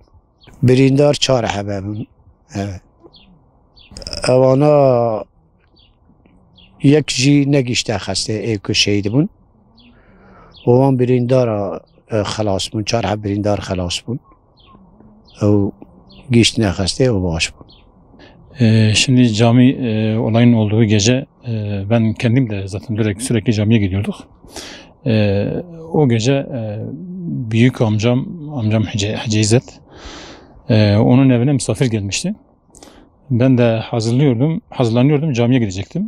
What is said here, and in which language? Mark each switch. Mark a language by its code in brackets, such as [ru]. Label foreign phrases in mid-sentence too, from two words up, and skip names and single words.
[ku] Birîndar 4 hebebûn. Evet. Ewana yek jî negîşte xestê ê ku şehîd bûn. Wan birîndara xelas bûn, 4 heb birîndar xelas bûn. Ew gîştine xestê û baş bûn. [tr] Şimdi cami olayın olduğu gece ben kendim de zaten sürekli camiye gidiyorduk. O gece büyük amcam Hacı onun evine misafir gelmişti. Ben de hazırlanıyordum, camiye gidecektim.